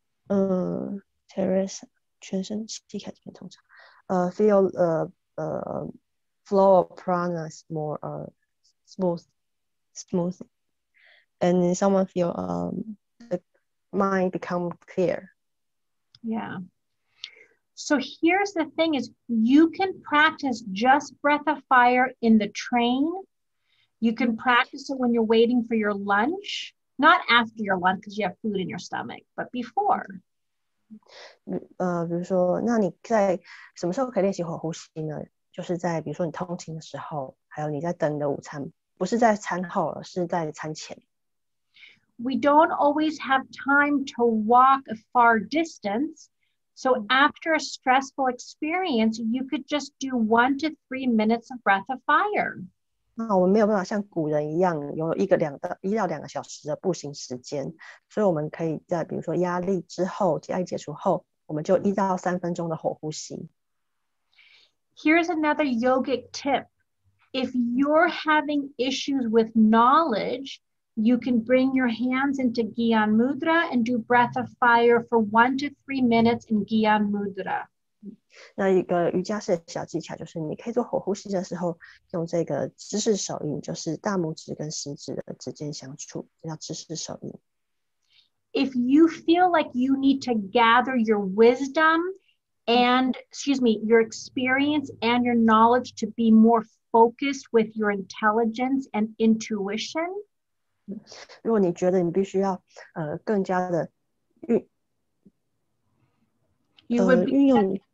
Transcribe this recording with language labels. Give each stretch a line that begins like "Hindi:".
English: Teresa
Chinese: 全身气开这边通常
English: feel flow of prana is more smooth and someone feel the mind become clear. Yeah. So here's the thing is you can practice just breath of fire in the train. You can practice it when you're waiting for your lunch, not after your lunch because you have food in your stomach, but before.
Chinese: 比如说，那你在什么时候可以练习火呼吸呢？就是在比如说你通勤的时候，还有你在等你的午餐，不是在餐后，而是在餐前。
English: We don't always have time to walk a far distance. So after a stressful experience, you could just do 1 to 3 minutes of breath of fire.
Chinese: 那我们没有办法像古人一样有1到2个小时的步行时间，所以我们可以在比如说压力结束后，我们就1到3分钟的火呼吸。
English: Here's another yogic tip. If you're having issues with knowledge, you can bring your hands into Gyan Mudra and do breath of fire for 1 to 3 minutes in Gyan Mudra.
Chinese: 那一个瑜伽式的小技巧就是你可以做火呼吸的时候用这个姿势手印，就是大拇指跟食指的指尖相触，这叫姿势手印。
English: If you feel like you need to gather your wisdom and, your experience and your knowledge to be more focused with your intelligence and intuition.
Chinese: 如果你觉得你必须要更加的运用